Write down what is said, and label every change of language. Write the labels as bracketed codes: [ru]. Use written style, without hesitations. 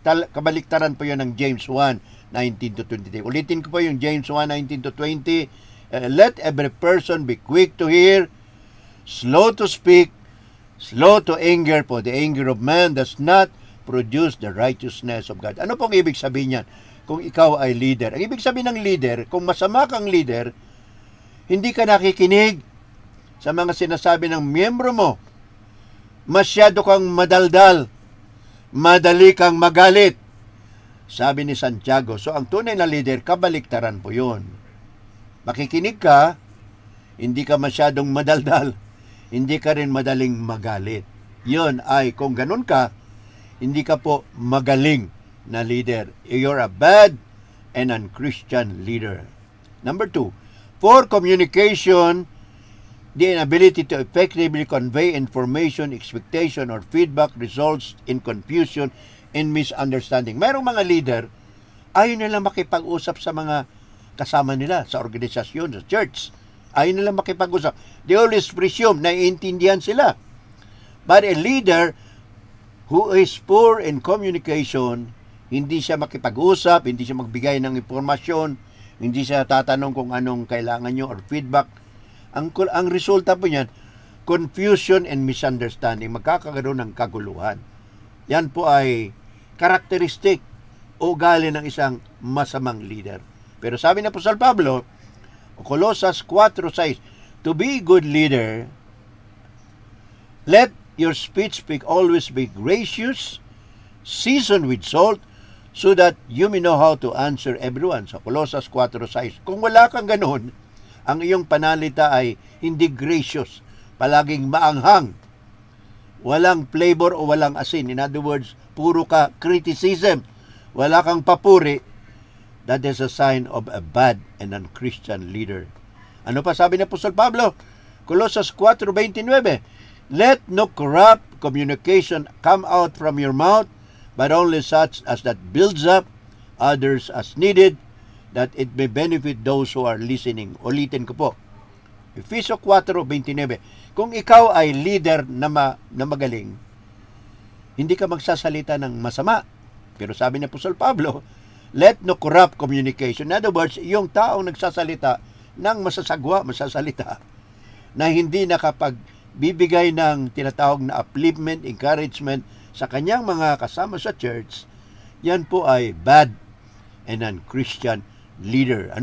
[tl] Kabaliktaran po yon ng James 1, 19 to 23. Ulitin ko po yung James 1, 19 to 20. [en] Let every person be quick to hear, slow to speak, slow to anger, for the anger of man does not produce the righteousness of God. [tl] Ano pong ibig sabihin yan? Kung ikaw ay leader. Ang ibig sabihin ng leader, kung masama kang leader, hindi ka nakikinig sa mga sinasabi ng miyembro mo. Masyado kang madaldal, madali kang magalit. Sabi ni Santiago, so ang tunay na leader, kabaliktaran po yun. Makikinig ka, hindi ka masyadong madaldal, hindi ka rin madaling magalit. Yun ay, kung ganun ka, hindi ka po magaling na leader. [en] You're a bad and unchristian leader. Number 2, for communication, the inability to effectively convey information, expectation, or feedback results in confusion and misunderstanding. [tl] Mayroong mga leader, ayaw nila makipag-usap sa mga kasama nila, sa organisasyon, sa church. Ayaw nila makipag-usap. [en] They always presume [tl] na iintindihan sila. [en] But a leader who is poor in communication, [tl] hindi siya makipag-usap, hindi siya magbigay ng impormasyon, hindi siya tatanong kung anong kailangan nyo or feedback. Ang resulta po niyan, [en] confusion and misunderstanding. [tl] Magkakaroon ng kaguluhan. Yan po ay karakteristik o ugali ng isang masamang leader. Pero sabi na Apostol Pablo, Colosas 4:6, [en] to be a good leader, let your speech always be gracious, seasoned with salt, so that you may know how to answer everyone. [tl] Sa Colosas 4:6. Kung wala kang ganun, ang iyong panalita ay hindi gracious, palaging maanghang, walang flavor o walang asin. In other words, puro ka criticism, wala kang papuri. [en] That is a sign of a bad and unchristian leader. [tl] Ano pa sabi ni Apostol Pablo? [en] Colosas 4:29, let no corrupt communication come out from your mouth, but only such as that builds up others as needed, that it may benefit those who are listening. [tl] Ulitin ko po. Efeso 4:29. Kung ikaw ay leader na magaling, hindi ka magsasalita ng masama. Pero sabi ni Apostol Pablo, [en] let no corrupt communication. [tl] In other words, yung taong nagsasalita ng masasalita na hindi nakapagbibigay ng tinatawag na upliftment, encouragement sa kanyang mga kasama sa church, yan po ay [en] bad and unchristian leader.